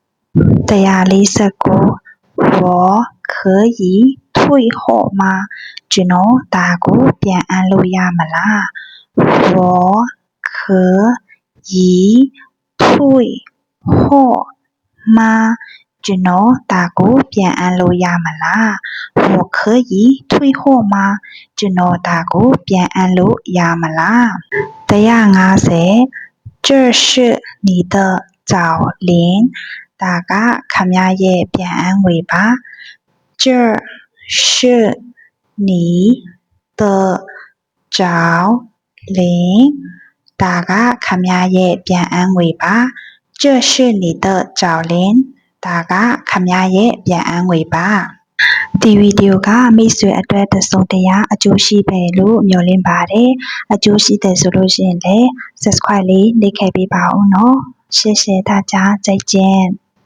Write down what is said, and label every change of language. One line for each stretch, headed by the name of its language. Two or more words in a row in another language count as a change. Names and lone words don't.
Burmese: 149
Chinese: 我可以退货吗
Burmese: ကျွန်တော်ဒါကိုပြန်အပ်လို့ရမလား
Chinese: 我可以退货吗
Burmese: ကျွန်တော်ဒါကိုပြန်အပ်လို့ ရမလား
Chinese: 我可以退货吗
Burmese: ကျွန်တော်ဒါကိုပြန်အပ်လို့ရမလား150
Chinese: 这是你的找零
Burmese: ဒါကခမရဲ့ပြန်အပ်ငွေပါ
Chinese: 这是你的
Burmese: 找零ဒါကခမရဲ့ပြန်အပ်ငွေပါ
Chinese: 这是你的找零
Burmese: ဒါကခမရဲ့ပြန်အပ်ငွေပါဒီဗီဒီယိုကမိတ်ဆွေအတွက်တစုံတရာအကျိုးရှိပဲလို့မျှော်လင့်ပါတယ်အကျိုးရှိတယ်ဆိုလို့ရှိရင်လည်း subscribe လေးနှိပ်ခဲ့ပေးပါဦးနော်
Chinese: 谢谢大家再见